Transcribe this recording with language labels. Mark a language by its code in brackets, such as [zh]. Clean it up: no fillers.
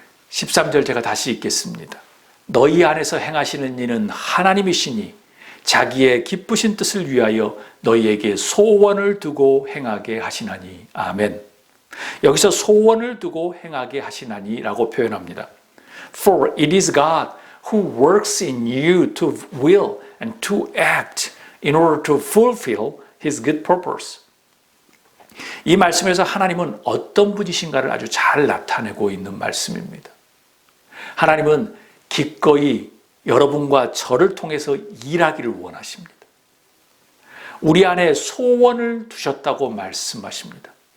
[ko] 13절 제가 다시 읽겠습니다. 너희 안에서 행하시는 이는 하나님이시니 자기의 기쁘신 뜻을 위하여 너희에게 소원을 두고 행하게 하시나니. 아멘. 여기서 소원을 두고 행하게 하시나니 라고 표현합니다. [en] For it is God who works in you to will and to act in order to fulfill His good purpose. [ko] 이 말씀에서 하나님은 어떤 분이신가를 아주 잘 나타내고 있는 말씀입니다. 하나님은 기꺼이 여러분과 저를 통해서 일하기를 원하십니다. 우리 안에 소원을 두셨다고 말씀하십니다.